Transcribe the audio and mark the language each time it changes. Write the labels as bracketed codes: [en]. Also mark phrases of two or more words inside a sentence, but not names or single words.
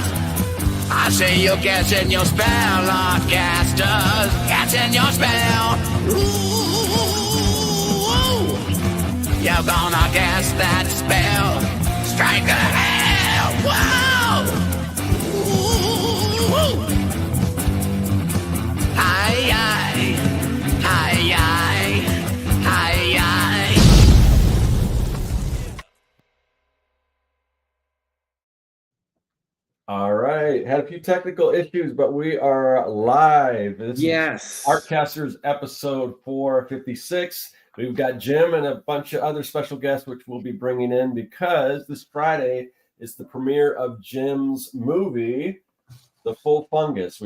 [en] I see you casting your spell, Artcasters. Casting your spell. Ooh, you're gonna cast that spell. Strike a hell. Whoa! Ooh. Hi, hi, hi, hi, hi, hi. All right, had a few technical issues, but we are live. This is Artcasters episode 456. We've got Jim and a bunch of other special guests, which we'll be bringing in because this Friday is the premiere of Jim's movie, The Full Fungus.